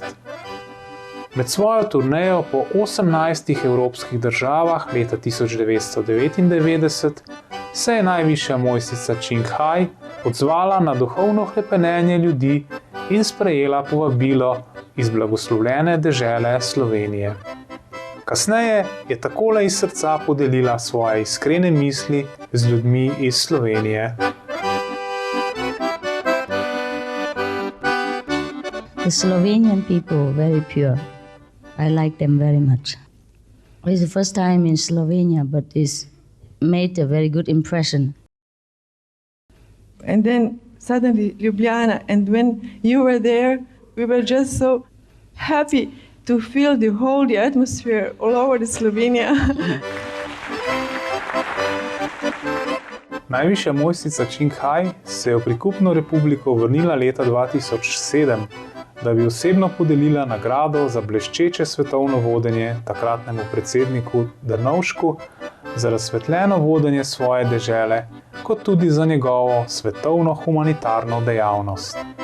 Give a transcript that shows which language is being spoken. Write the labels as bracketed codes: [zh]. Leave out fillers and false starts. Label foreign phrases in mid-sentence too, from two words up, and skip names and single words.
[sl] Med svojo turnejo po 18 evropskih državah leta 1999 se je najvišja mojstrica清海odzvala na duhovno hrepenenje ljudi in sprejela povabilo iz blagoslovljene dežele Slovenije. Kasneje je takole iz srca podelila svoje iskrene misli z ljudmi iz Slovenije. [en] The Slovenian people are very pure. I like them very much. It's the first time in Slovenia, but it's made a very good impression. And then suddenly Ljubljana, and when you were there, we were just so happy to feel the holy atmosphere all over the Slovenia. [sl] Najvišja mojstrica清海se je v prikupno republiko vrnila leta 2007, da bi osebno podelila nagrado za bleščeče svetovno vodenje takratnemu predsedniku Drnovšku za razsvetljeno vodenje svoje dežele, kot tudi za njegovo svetovno humanitarno dejavnost.